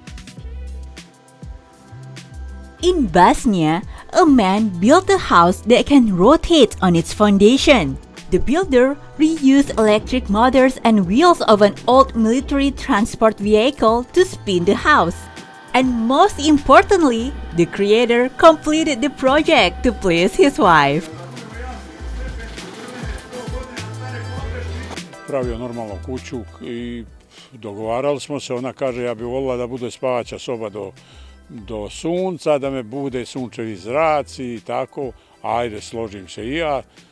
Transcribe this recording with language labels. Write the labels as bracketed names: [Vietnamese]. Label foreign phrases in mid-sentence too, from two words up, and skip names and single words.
[English] In Bosnia, a man built a house that can rotate on its foundation. The builder reused electric motors and wheels of an old military transport vehicle to spin the house. And most importantly, the creator completed the project to please his wife. [Bosnian] Pravio normalno kuću i dogovarali smo se, ona kaže ja bih volila da bude spavaća soba do sunca, da me bude sunčevi zraci i tako, ajde složim se i ja.